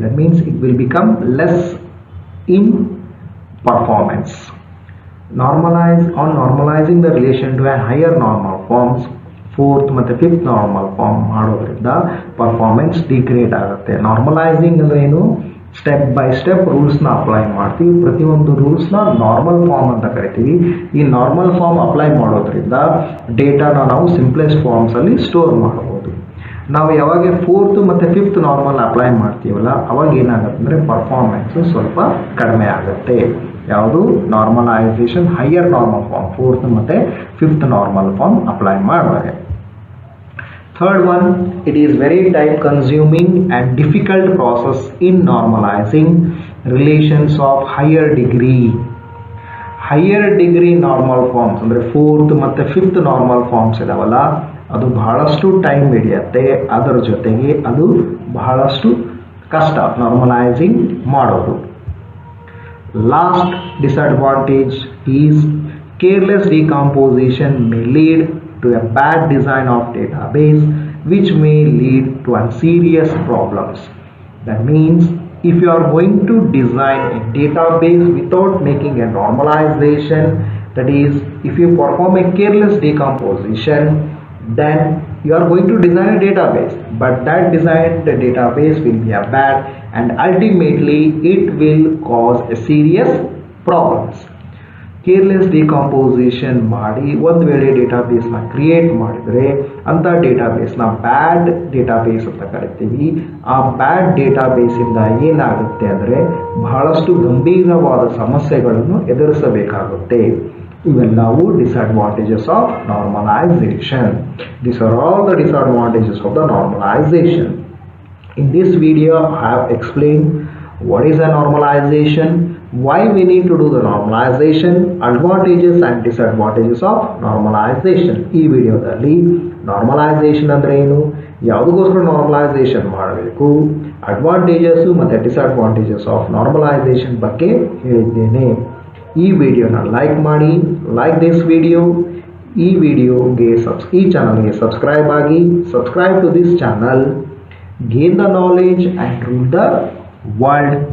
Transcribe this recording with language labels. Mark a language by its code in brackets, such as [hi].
[en] That means it will become less in performance. Normalizing the relation to a higher normal forms, fourth [kn] ಮತ್ತು fifth normal form ಮಾಡೋದ್ರಿಂದ performance degrade ಆಗುತ್ತೆ. Normalising ಅಂದ್ರೆ ಏನು? Step by step ರೂಲ್ಸ್ನ apply ಮಾಡ್ತೀವಿ. ಪ್ರತಿಯೊಂದು ರೂಲ್ಸ್ನ normal form ಅಂತ ಕರಿತೀವಿ. ಈ ನಾರ್ಮಲ್ ಫಾರ್ಮ್ ಅಪ್ಲೈ ಮಾಡೋದ್ರಿಂದ ಡೇಟಾನ ನಾವು ಸಿಂಪ್ಲೆಸ್ಟ್ ಫಾರ್ಮ್ಸಲ್ಲಿ ಸ್ಟೋರ್ ಮಾಡಬಹುದು. ನಾವು ಯಾವಾಗ ಫೋರ್ತ್ ಮತ್ತು ಫಿಫ್ತ್ ನಾರ್ಮಲ್ ಅಪ್ಲೈ ಮಾಡ್ತೀವಲ್ಲ, ಅವಾಗ ಏನಾಗುತ್ತೆ ಅಂದರೆ ಪರ್ಫಾರ್ಮೆನ್ಸು ಸ್ವಲ್ಪ ಕಡಿಮೆ ಆಗುತ್ತೆ. ಯಾವುದು? Normalisation higher normal form, fourth ಮತ್ತು ಫಿಫ್ತ್ ನಾರ್ಮಲ್ ಫಾರ್ಮ್ ಅಪ್ಲೈ ಮಾಡುವಾಗ. [en] Third one, it is very time consuming and difficult process in normalizing relations of higher degree. Higher degree normal forms [kn] ಅಂದರೆ ಫೋರ್ತ್ ಮತ್ತು fifth normal forms ಇದಾವಲ್ಲ, ಅದು ಬಹಳಷ್ಟು time ಹಿಡಿಯುತ್ತೆ. ಅದರ ಜೊತೆಗೆ ಅದು ಬಹಳಷ್ಟು ಕಷ್ಟ ನಾರ್ಮಲೈಸಿಂಗ್ ಮಾಡೋದು. [en] Last disadvantage is careless decomposition may lead to a bad design of database, which may lead to serious problems. That means if you are going to design a database without making a normalization, that is if you perform a careless decomposition, then you are going to design a database, but that database will be a bad, and ultimately it will cause a serious problems. [kn] Careless decomposition ಮಾಡಿ ಒಂದು ವೇಳೆ ಡೇಟಾಬೇಸ್ನ create ಮಾಡಿದರೆ ಅಂಥ ಡೇಟಾಬೇಸ್ನ ಬ್ಯಾಡ್ database ಅಂತ ಕರಿತೀವಿ. ಆ ಬ್ಯಾಡ್ ಡೇಟಾಬೇಸಿಂದ ಏನಾಗುತ್ತೆ ಅಂದರೆ ಬಹಳಷ್ಟು ಗಂಭೀರವಾದ ಸಮಸ್ಯೆಗಳನ್ನು ಎದುರಿಸಬೇಕಾಗುತ್ತೆ. ಇವೆಲ್ಲವೂ disadvantages of normalisation. [en] These are all the disadvantages of the normalization. In this video, I have explained what is a normalization, why we need to do the normalization, advantages and disadvantages of normalization. [kn] ಈ ವಿಡಿಯೋದಲ್ಲಿ normalisation ಅಂದರೆ ಏನು, ಯಾವುದಕ್ಕೋಸ್ಕರ normalisation ಮಾಡಬೇಕು, advantages ಮತ್ತು disadvantages of normalisation ಬಗ್ಗೆ ಹೇಳಿದ್ದೇನೆ. ಈ ವಿಡಿಯೋನ ಲೈಕ್ ಮಾಡಿ, [en] Like this video. [kn] ಈ ವಿಡಿಯೋಗೆ ಈ ಚಾನಲ್ಗೆ ಸಬ್ಸ್ಕ್ರೈಬ್ ಆಗಿ, [en] Subscribe to this channel. Gain the knowledge and rule the world.